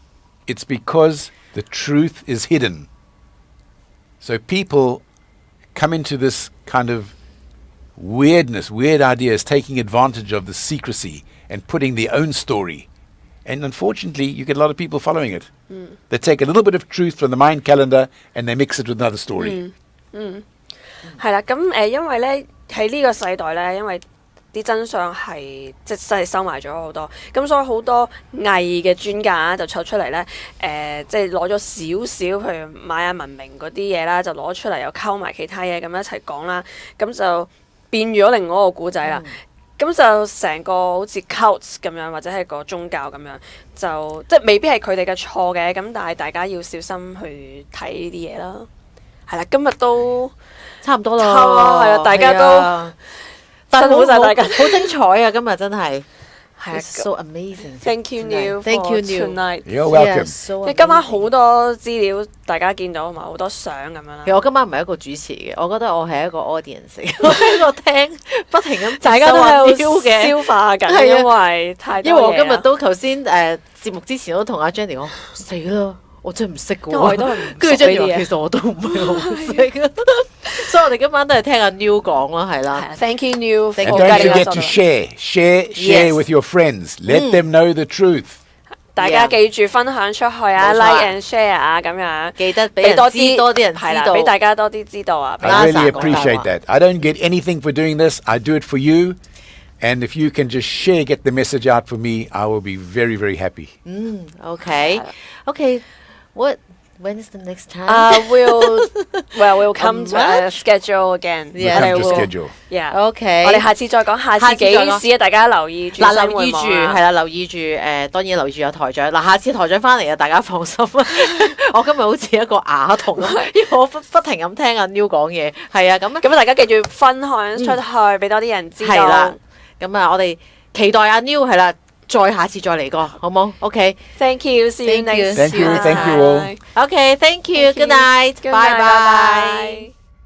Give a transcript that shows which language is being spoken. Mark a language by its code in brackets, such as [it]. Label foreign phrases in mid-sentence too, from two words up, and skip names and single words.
[en] It's because the truth is hidden. So people come into this kind of weirdness, weird ideas, taking advantage of the secrecy and putting their own story. And unfortunately, you get a lot of people following it. They take a little bit of truth from the Mayan calendar and they mix it with another story. [yue] 係啦，咁因為咧喺呢個世代咧，因為啲真相係即係收埋咗好多，咁所以好多偽嘅專家就湊出嚟咧，即係攞咗少少，譬如瑪雅文明嗰啲嘢啦，就攞出嚟又溝埋其他嘢咁一齊講啦，咁就變咗另外一個古仔啦。咁就成個好似 cult 咁樣，或者係個宗教咁樣，就即係未必係佢哋嘅錯嘅，咁但係大家要小心去睇呢啲嘢啦。係啦，今日都差唔多啦，係啊，大家都辛苦晒大家，好精彩啊！今日真係。係 [en] so amazing. Thank you, Neil. Thank you, Neil. Tonight. You're welcome. [yue] 即係今晚好多資料大家見到，同埋好多相咁樣啦。其實我今晚唔係一個主持嘅，我覺得我係一個 audience， 我喺度聽，不停咁大家都喺度消化緊，因為太多嘢。因為我今日都頭先節目之前都同阿 Jenny 講，死啦！我真係唔識嘅喎，跟住 Jenny 話其實我都唔係好識，所以我哋今晚都係聽阿 Neil 講啦，係啦。 [en] Thank you, Neil. And don't forget to share with your friends. Let them know the truth. [yue] 大家記住分享出去啊 ， [en] like and share [yue] 啊，咁樣記得俾多啲人知道，俾大家多啲知道啊。 [en] I really appreciate that. I don't get anything for doing this. I do it for you. And if you can just get the message out for me, I will be very, very happy. Okay. When is the next time? We'll come to a schedule again. We'll come to schedule. Yeah. OK. [yue] 我哋下次再講下次幾時啊？大家留意住。嗱，留意住係啦，留意住當然留意住有台長。嗱，下次台長翻嚟啊，大家放心啦。我今日好似一個啞童咁，因為我不停咁聽阿 Neil 講嘢。係啊，咁大家記住分享出去，俾多啲人知道。係啦，咁啊，我哋期待阿 Neil 係啦。再下次再嚟過，好冇 ？ [en] OK。Thank you. See you next. Thank you all. OK. Thank you. Good night. Bye bye.